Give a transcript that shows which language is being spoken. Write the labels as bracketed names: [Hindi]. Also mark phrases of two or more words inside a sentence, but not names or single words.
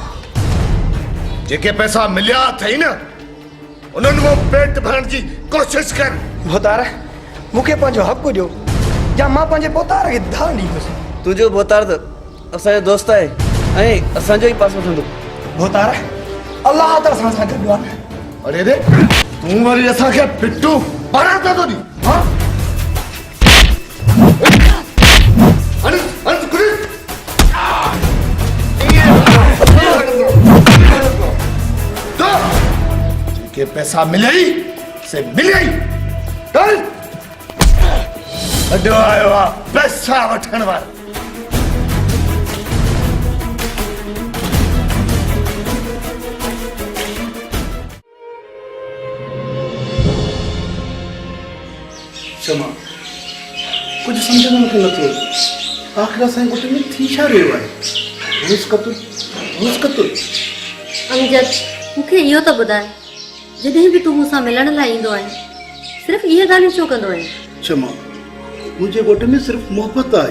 [Sindhi] जेके पैसा मिलिया अथई न उन्हनि मां पेट भरण जी कोशिशि कर। भोतार मूंखे पंहिंजो हक़ु ॾियो या मां पंहिंजे पोतार खे धार ॾींदुसि। तुंहिंजो बोतार त असांजो दोस्त आहे ऐं असांजो ई पास वठंदो। भोतार अल्लाह त असां सां गॾु आहे। अरे रे तूं वरी असांखे पिट्टू पारां था थो ॾी? जेके पैसा मिले से मिले चल अॼु आयो आहे पैसा वठण वारो। क्षमा [Hindi] कुछ समझ में [Sindhi] मूंखे नथो अचे। आख़िर असांजे ॻोठ में थी छा रहियो आहे? रोज़ क़त्ल। अमजद मूंखे इहो त ॿुधाए जॾहिं बि तूं मूंसां मिलण लाइ ईंदो आहे सिर्फ़ु इहे ॻाल्हियूं छो कंदो आहे? क्षमा मुंहिंजे ॻोठ में सिर्फ़ु मोहबत आहे।